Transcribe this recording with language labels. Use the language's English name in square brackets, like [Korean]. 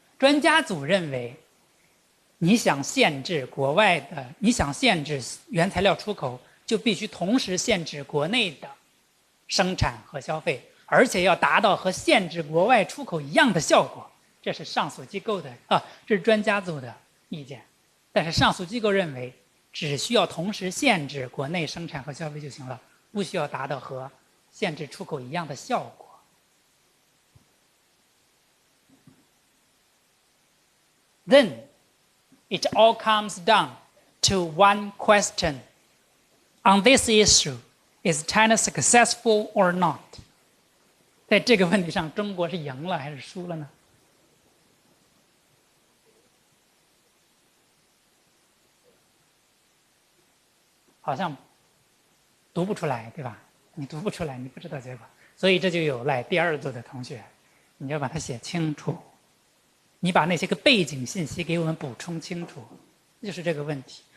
[Chinese] 专家组认为，你想限制国外的，你想限制原材料出口，就必须同时限制国内的生产和消费，而且要达到和限制国外出口一样的效果。这是上诉机构的这是专家组的意见。但是上诉机构认为，只需要同时限制国内生产和消费就行了，不需要达到和限制出口一样的效果。 [English] Then it all comes down to one question. On this issue, is China successful or not? [Chinese] 在这个问题上，中国是赢了还是输了呢？好像读不出来，对吧？你读不出来，你不知道结果，所以这就有赖第二组的同学，你要把它写清楚，你把那些个背景信息给我们补充清楚，就是这个问题。